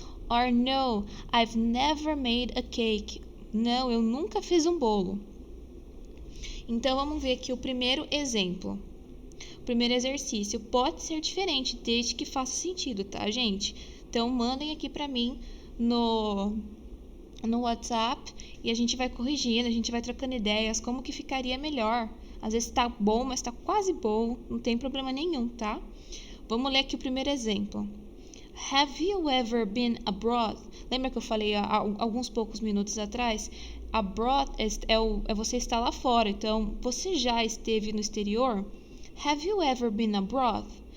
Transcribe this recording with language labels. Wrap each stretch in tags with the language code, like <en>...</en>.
<en>Or no, I've never made a cake.</en> <pt>Não, eu nunca fiz um bolo. Então, vamos ver aqui o primeiro exemplo. O primeiro exercício pode ser diferente, desde que faça sentido, tá, gente? Então, mandem aqui pra mim no WhatsApp e a gente vai corrigindo, a gente vai trocando ideias, como que ficaria melhor. Às vezes tá bom, mas tá quase bom, não tem problema nenhum, tá? Vamos ler aqui o primeiro exemplo.</pt> <en>Have you ever been abroad?</en> <pt>Lembra que eu falei há alguns poucos minutos atrás? Abroad é você estar lá fora. Então, você já esteve no exterior?</pt> <en>Have you ever been abroad?</en>